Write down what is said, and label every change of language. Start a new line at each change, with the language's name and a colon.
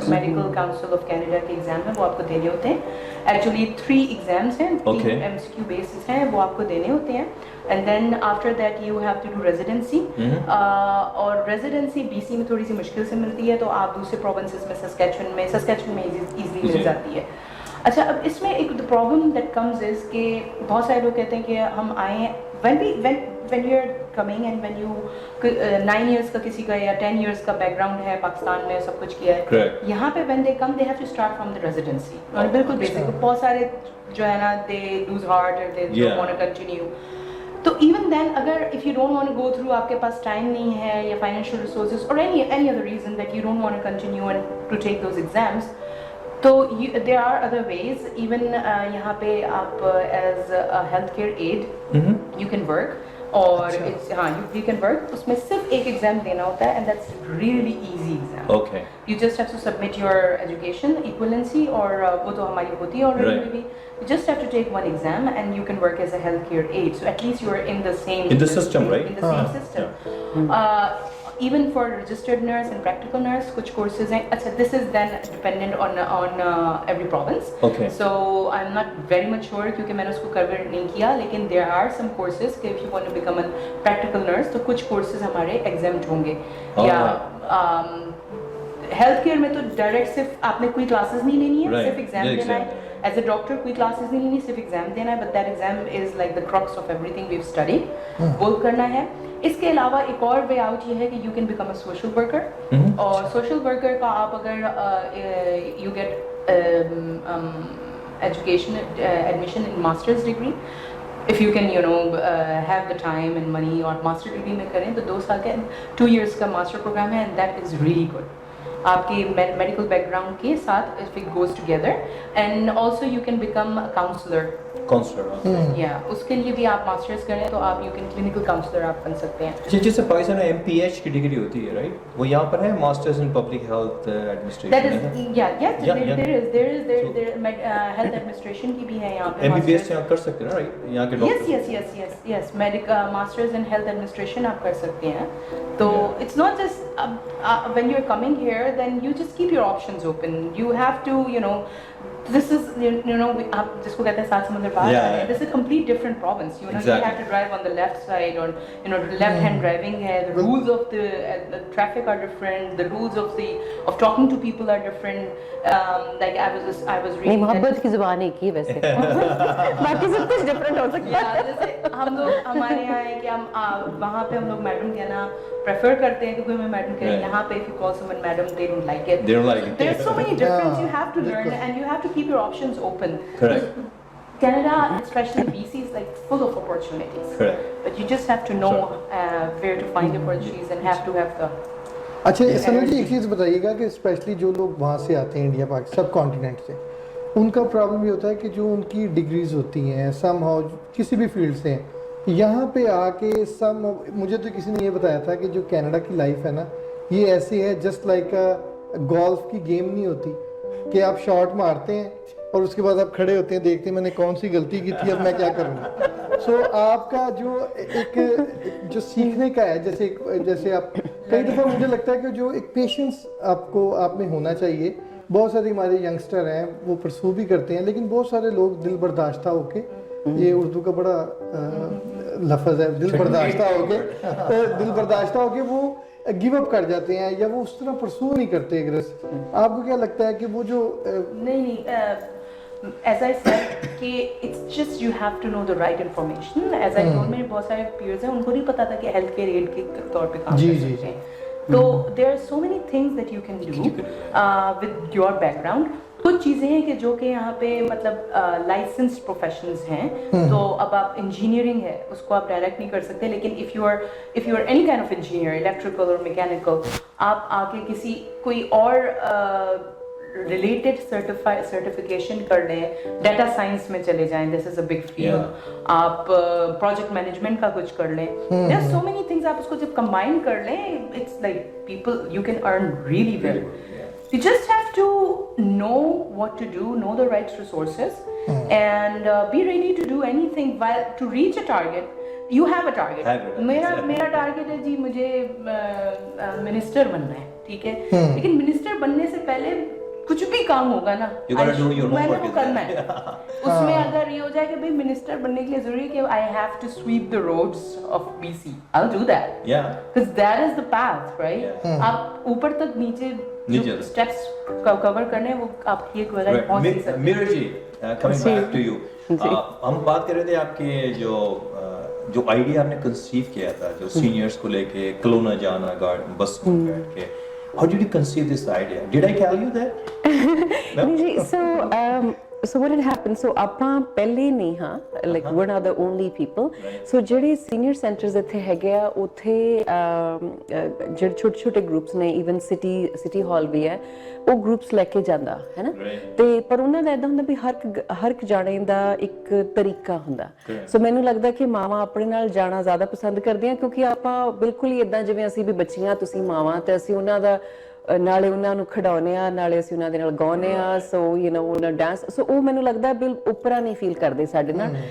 English: Medical Council of Canada
Hindi: के exam हैं, वो आपको देने होते हैं।
English: Actually 3 exams
Hindi: हैं,
English: 3 MCQ basis
Hindi: हैं, वो आपको देने होते हैं।
English: And then after that you have to do residency.
Hindi: और residency BC में थोड़ी सी मुश्किल से मिलती है, तो आप दूसरे provinces में Saskatchewan में
English: easily
Hindi: मिल जाती है। अच्छा, अब इसमें एक
English: the problem that comes is
Hindi: कि बहुत सारे लोग कहते हैं कि हम आए हैं,
English: when you are coming and when you
Hindi: 9 years का किसी का या 10 years का background है, पाकिस्तान में सब कुछ किया है, यहाँ पे
English: when they come they have to start from the residency।
Hindi: और बिल्कुल बेसिक, बहुत सारे जो है ना
English: they lose heart or they don't want to continue।
Hindi: तो
English: even then
Hindi: अगर
English: if you don't want to go through,
Hindi: आपके पास time नहीं है या
English: financial resources or any other reason that you don't want to continue and to take those exams,
Hindi: तो
English: there are other ways। even
Hindi: यहाँ पे आप
English: as a healthcare aide you can work,
Hindi: और
English: you can work।
Hindi: उसमें सिर्फ एक exam देना होता है,
English: and that's really easy exam। Okay। You just have to submit your education equivalency,
Hindi: और वो तो हमारी होती है
English: already
Hindi: भी।
English: You just have to take one exam and you can work as a healthcare aide, so at least you are in the same in the system, right? In the same system। Even for registered nurse and practical nurse,
Hindi: कुछ courses हैं। अच्छा,
English: this is then dependent on every province। Okay। So I'm not very much sure
Hindi: क्योंकि मैंने उसको cover नहीं किया, लेकिन
English: there are some courses
Hindi: कि
English: if you want to become a practical nurse,
Hindi: तो कुछ courses हमारे exempt होंगे। या हेल्थ केयर में तो डायरेक्ट सिर्फ आपने कोई क्लासेस नहीं लेनी है, सिर्फ एग्जाम देना है।
English: as a doctor
Hindi: कोई क्लासेस नहीं लेनी, सिर्फ एग्जाम देना है,
English: but that exam is like the crux of everything we have studied,
Hindi: वो करना है। इसके अलावा एक और वे आउट ये है कि
English: you can become a social worker,
Hindi: और सोशल वर्कर का आप अगर
English: you get education admission in masters degree, if you can have the time and money,
Hindi: और मास्टर डिग्री में करें तो 2 साल का 2 years का मास्टर प्रोग्राम है,
English: and that is really good
Hindi: आपके मेडिकल बैकग्राउंड के साथ
English: if it goes together। and also you can become a counselor।
Hindi: या उसके लिए भी आप मास्टर्स करें तो आप
English: you can
Hindi: क्लिनिकल काउंसलर आप बन सकते हैं। जैसे पाकिस्तान में MPH की डिग्री होती है, राइट? वो यहाँ पर है,
English: Masters in public health administration. That is there is health administration
Hindi: की भी है यहाँ पे। MBBS यहाँ कर सकते हैं ना, राइट? यहाँ के doctor
English: yes medical masters in health administration
Hindi: आप कर सकते हैं। तो
English: It's not just when you're coming here then you just keep your options open। you have to this is
Hindi: आप जिसको कहते हैं सात समुद्र पार,
English: this is a complete different province। you have to drive on the left side, or left hand driving
Hindi: है,
English: the rules of the traffic are different, the rules of talking to people are different। like I was reading
Hindi: नहीं, मोहब्बत की जुबान एक ही वैसे बाकी सब कुछ डिफरेंट हो सकता है। जैसे हम लोग हमारे यहाँ है कि हम वहाँ पे हम लोग मैडम कहना प्रेफर करते हैं कि कोई हमें मैडम कहे। यहाँ पे
English: if you call someone madam they don't like it। There's so many differences you have to learn, and you have to keep your options open। Correct। Canada, especially BC, is like full of opportunities। Correct। But you just have to know where to find opportunities and have to have the।
Hindi: अच्छा सना जी, एक चीज़ बताइएगा कि specially जो लोग वहाँ से आते हैं इंडिया पाकिस्तान सब कॉन्टिनेंट से, उनका प्रॉब्लम ये होता है कि जो उनकी डिग्रीज होती हैं सम हाउ किसी भी फील्ड से हैं, यहाँ पे आके सम मुझे तो किसी ने ये बताया था कि जो कनाडा की लाइफ है ना, ये ऐसी है जस्ट लाइक गोल्फ की गेम नहीं होती कि आप शॉट मारते हैं और उसके बाद आप खड़े होते हैं, देखते हैं मैंने कौन सी गलती की थी, अब मैं क्या करूँगा। सो आपका जो एक जो सीखने का है, जैसे आप कई दफ़ा मुझे लगता है कि जो एक पेशेंस आपको आप में होना चाहिए। बहुत सारे हमारे यंगस्टर हैं वो परसू भी करते हैं, लेकिन बहुत सारे लोग दिल बर्दाश्ता होके, ये उर्दू का बड़ा लफ्ज़ है, दिल बर्दाश्ता होके वो
English: give up
Hindi: कर जाते हैं या वो उस तरह परसू नहीं करते। आपको क्या लगता है कि वो जो नहीं
English: as I said
Hindi: कि
English: it's just you have to know the right information. As I told,
Hindi: मेरे बहुत सारे peers हैं उनको नहीं पता था कि हेल्थ केयर एड के तौर पे काम कर सकते हैं।
English: तो there are so many things that you can do with your background.
Hindi: कुछ चीज़ें हैं कि जो कि यहाँ पे मतलब लाइसेंस्ड प्रोफेशंस हैं, तो अब आप इंजीनियरिंग है उसको आप डायरेक्ट नहीं कर सकते, लेकिन
English: if you are any kind of engineer,
Hindi: electrical और मैकेनिकल, आप आके किसी कोई और रिलेटेड सर्टिफिकेशन कर लें, डाटा साइंस में चले जाएं,
English: this is a big field,
Hindi: आप प्रोजेक्ट मैनेजमेंट का कुछ कर लें,
English: There are so many things.
Hindi: आप उसको जब कंबाइन कर लें,
English: It's like people you can earn really well. You just have to know what to do, know the right resources, and be ready to do anything while to reach a target. You have a target.
Hindi: मेरा target है जी, मुझे minister बनना है, ठीक है, लेकिन minister बनने से पहले कुछ भी काम होगा ना, मैंने वो करना है। उसमें अगर ये हो जाए कि भाई मिनिस्टर बनने के लिए जरूरी है कि
English: I have to sweep the roads of BC, I'll do that. Yeah. Because that is the path, right?
Hindi: आप ऊपर तक नीचे स्टेप्स कवर करने वो आपकी एक वजह पहुंच नहीं सकते। Meera ji,
English: coming back to you,
Hindi: हम बात कर रहे थे आपके जो आइडिया आपने कंसीव किया था, जो सीनियर्स को लेके कलोना जाना गार्ड बस में बैठ के,
English: how did you conceive this idea? Did I tell you that? No? So what had happened? So
Punjabi: ਆਪਾਂ ਪਹਿਲੇ ਨਹੀਂ ਹਾਂ,
English: like we're not the only people.
Punjabi: So ਜਿਹੜੇ senior centers ਇੱਥੇ ਹੈਗੇ ਆ, ਉੱਥੇ ਜਿਹੜੇ ਛੋਟੇ ਛੋਟੇ ਗਰੁੱਪਸ ਨੇ,
English: even city hall
Punjabi: ਵੀ ਹੈ, ਉਹ ਗਰੁੱਪਸ ਲੈ ਕੇ ਜਾਂਦਾ ਹੈ ਨਾ, ਤੇ ਪਰ ਉਹਨਾਂ ਦਾ ਇਦਾਂ ਹੁੰਦਾ ਵੀ ਹਰ ਇੱਕ ਜਾਣੇ ਦਾ ਇੱਕ ਤਰੀਕਾ ਹੁੰਦਾ। ਸੋ ਮੈਨੂੰ ਲੱਗਦਾ ਕਿ ਮਾਵਾਂ ਆਪਣੇ ਨਾਲ ਜਾਣਾ ਜ਼ਿਆਦਾ ਪਸੰਦ ਕਰਦੀਆਂ, ਕਿਉਂਕਿ ਆਪਾਂ ਬਿਲਕੁਲ ਹੀ ਇਦਾਂ ਜਿਵੇਂ ਅਸੀਂ ਵੀ ਬੱਚੀਆਂ, ਤੁਸੀਂ ਮਾਵਾਂ, ਤੇ ਅਸੀਂ ਉਹਨਾਂ ਦਾ ਨਾਲੇ ਉਹਨਾਂ ਨੂੰ ਖਿਡਾਉਂਦੇ ਆ, ਨਾਲੇ ਅਸੀਂ ਉਹਨਾਂ ਦੇ ਨਾਲ ਗਾਉਂਦੇ ਆ, ਸੋ
English: you know
Punjabi: ਉਹਨਾਂ ਡਾਂਸ, ਸੋ ਉਹ ਮੈਨੂੰ ਲੱਗਦਾ ਬਿਲ ਉਪਰਾ ਨਹੀਂ ਫੀਲ ਕਰਦੇ ਸਾਡੇ ਨਾਲ।